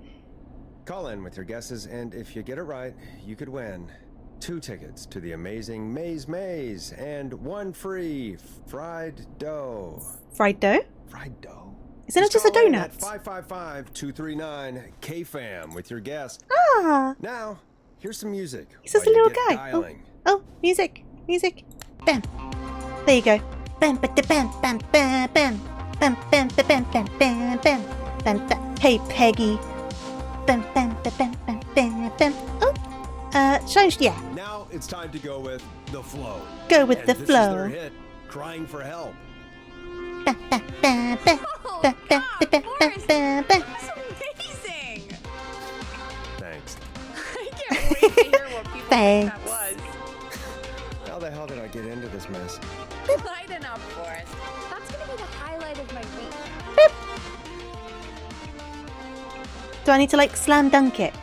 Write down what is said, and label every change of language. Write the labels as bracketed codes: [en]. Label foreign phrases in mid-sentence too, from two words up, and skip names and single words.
[en] Call in with your guesses, and if you get it right, you could win 2 tickets to the amazing Maze and 1 free fried dough. Fried dough? Fried dough? Isn't it just a call in donut? at 555-239-KFAM with your guess. Ah. Now, here's some music. He's just a while you little get guy. Dialing. Oh, music. Music. Bam. There you go. Bam, bam, bam, bam, bam, bam. Bam, bam, bam, bam, bam, bam, bam. Bam, bam. Hey, Peggy. Bam, bam, bam, bam, bam, bam, bam. Oh. Yeah. Now it's time to go with the flow. Go with the This flow. is their hit, Crying for Help. Bam, bam, bam, bam. Oh, Bam, bam, God, bam, Forrest, bam, bam. that's amazing. Thanks. I can't wait to hear what people think that was. How the hell did I get into this mess? Light enough, Forrest. That's going to be the highlight of my week. Do I need to like slam dunk it?